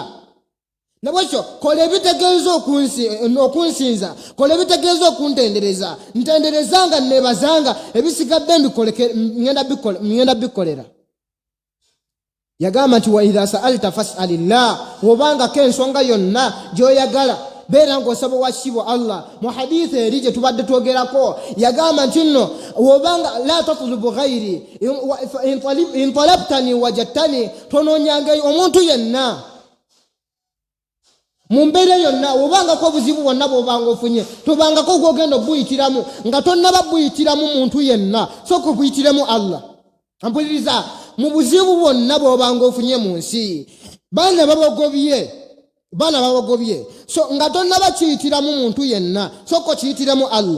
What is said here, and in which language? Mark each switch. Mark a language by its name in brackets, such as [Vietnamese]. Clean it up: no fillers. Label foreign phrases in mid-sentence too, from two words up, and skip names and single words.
[Ganda] Nabwekyo kola ebitegeeza okunsinza, kola ebitegeeza okuntendereza, ntenderezanga nebazanga ebisigadde ngenda bikolera. Yagamba nti [Arabic] وإذا سألت فاسأل الله, [Ganda] wobangako ensonga yonna gy'oyagala beera ng'osaba wakitibwa Allah. Mu hadithi eri gye tubadde twogerako yagamba nti nno wobanga [Arabic] لا تطلب غيري إن طلبتني وجدتني, [Ganda] tonoonyanga omuntu yenna mu mbeera yonna. Wobangako obuzibu bwonna bwobanga ofunye tobangako gwogenda obuyitiramu nga tonnaba buyitiramu muntu yenna, sooka obuyitiremu Allah. Ampuliriza, mu buzibu bwonna bwobanga ofunye mu nsi baana babagobye so nga tonnaba kiyitiramu muntu yenna, sooka kiyitiremu Allah.